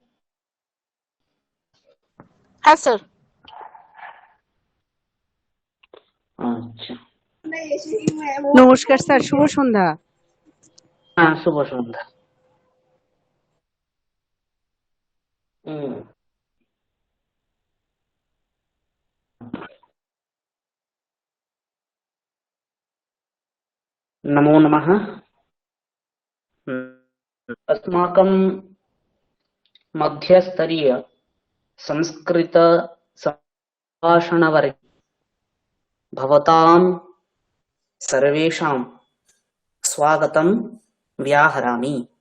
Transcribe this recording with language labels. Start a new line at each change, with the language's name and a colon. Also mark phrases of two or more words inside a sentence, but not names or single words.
Bangla: হ্যাঁ স্যার। আচ্ছা, নমস্কার স্যার, শুভ সন্ধ্যা। হ্যাঁ শুভ সন্ধ্যা।
Sanskrit: नमो नमः। अस्माकं मध्यस्तरीय संस्कृत संभाषणवर्गे भवतां सर्वेषां स्वागतं व्याहरामि।